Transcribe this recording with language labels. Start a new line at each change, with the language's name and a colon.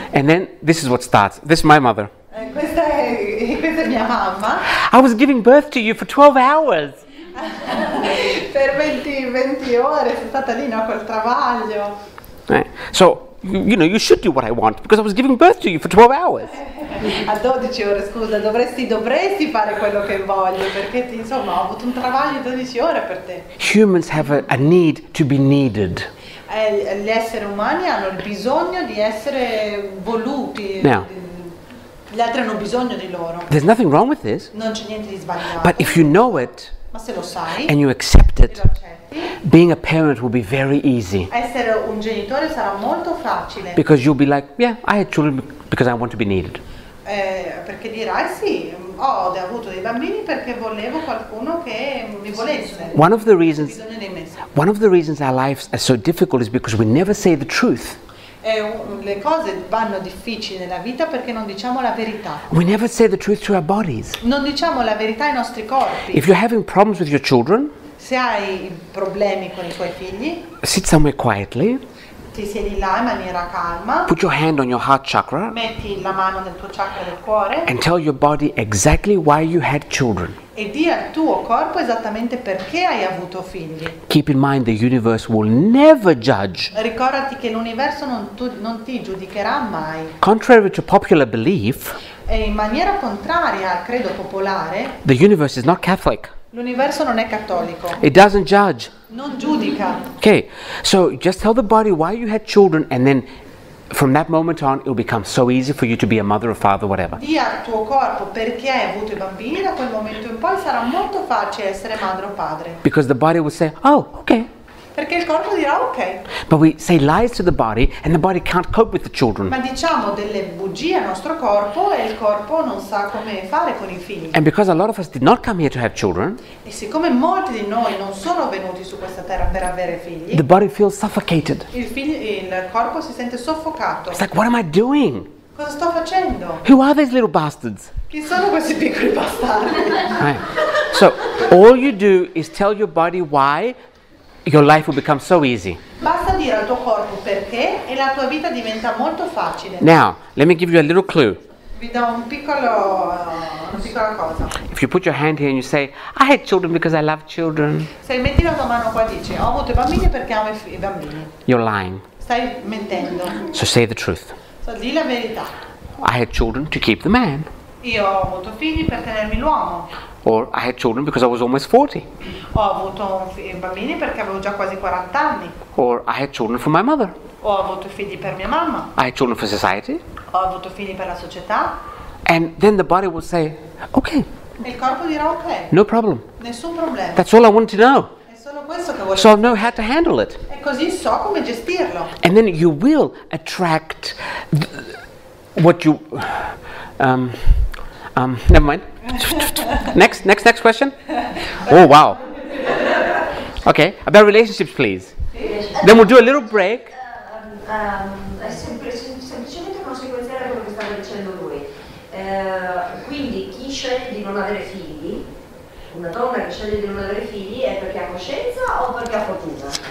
English: And then this is what starts. This is my mother.
Italian: Questa è mia mamma.
English: I was giving birth to you for 12 hours.
Italian: Per 20 ore sono stata lì, no, col travaglio.
English: Right. So, you know, you should do what I want because I was giving birth to you for 12 hours.
Italian: A 12 ore, scusa, dovresti fare quello che voglio, perché insomma ho avuto un travaglio di 12 ore per te.
English: Humans have a need to be needed.
Italian: Gli esseri umani hanno il bisogno di essere voluti.
English: Now,
Italian: gli altri hanno bisogno di loro.
English: there's nothing wrong with this,
Italian: Non c'è niente di sbagliato.
English: but if you know it
Italian: Ma se lo sai,
English: and you accept
Italian: se
English: it,
Italian: lo accetti,
English: being a parent will be very easy
Italian: essere un genitore sarà molto facile.
English: because you'll be like, yeah, I had children because I want to be needed.
Italian: Perché dirai sì, ho avuto dei bambini perché volevo qualcuno che mi volesse.
English: One of the reasons
Italian: Bisogno di me.
English: our lives are so difficult is because we never say the truth.
Italian: Le cose vanno difficili nella vita perché non diciamo la verità.
English: We never say the truth to our bodies.
Italian: Non diciamo la verità ai nostri corpi.
English: If you're having problems with your children,
Italian: Se hai problemi con i tuoi figli,
English: sit somewhere quietly,
Italian: ti siedi là in maniera calma,
English: put your hand on your heart chakra,
Italian: metti la mano nel tuo chakra del cuore
English: and tell your body exactly why you had children.
Italian: e di al tuo corpo esattamente perché hai avuto figli.
English: Keep in mind the universe will never judge.
Italian: Ricordati che l'universo non ti giudicherà mai.
English: Contrary to popular belief,
Italian: E in maniera contraria al credo popolare,
English: the universe is not Catholic.
Italian: l'universo non è cattolico,
English: It doesn't judge.
Italian: non giudica.
English: Okay, so just tell the body why you had children, and then from that moment on, it'll become so easy for you to be a mother or father, whatever.
Italian: Di al tuo corpo perché hai avuto i bambini, da quel momento in poi sarà molto facile essere madre o padre.
English: Because the body will say, oh, okay.
Italian: Perché il corpo dirà ok,
English: But we say lies to the body, and the body can't cope with the children.
Italian: ma diciamo delle bugie al nostro corpo e il corpo non sa come fare con i figli.
English: And because a lot of us did not come here to have children,
Italian: E siccome molti di noi non sono venuti su questa terra per avere figli,
English: the body feels suffocated.
Italian: il corpo si sente soffocato.
English: It's like, what am I doing?
Italian: Cosa sto facendo?
English: Who are these little bastards?
Italian: Chi sono questi piccoli bastardi?
English: Right. So all you do is tell your body why your life will become so easy.
Italian: Basta dire al tuo corpo perché e la tua vita diventa molto facile.
English: Now, let me give you a little clue.
Italian: Vi do una piccola cosa.
English: If you put your hand here and you say, I had children because I love children,
Italian: Se metti la tua mano qua e dici ho avuto i bambini perché amo i bambini,
English: you're lying.
Italian: stai mentendo.
English: So say the truth.
Italian: So, di la verità.
English: I had children to keep the man.
Italian: Io ho avuto figli per tenermi l'uomo.
English: Or I had children because I was almost 40.
Italian: Ho avuto bambini perché avevo già quasi 40 anni.
English: Or I had children for my mother.
Italian: Ho avuto figli per mia mamma.
English: I had children for society.
Italian: Ho avuto figli per la società.
English: And then the body will say, okay,
Italian: E il corpo dirà ok,
English: no problem.
Italian: nessun problema.
English: That's all I want to know.
Italian: È solo questo che voglio.
English: So I'll know how to handle it.
Italian: E così so come gestirlo.
English: And then you will attract what you... never mind. Next question. Oh wow. Okay, about relationships, please. Then we'll do a little break.
Italian: È semplicemente una sequenziale quello che stava dicendo lui. Quindi chi sceglie di non avere figli, una donna che sceglie di non avere figli, è perché ha coscienza o perché ha fortuna?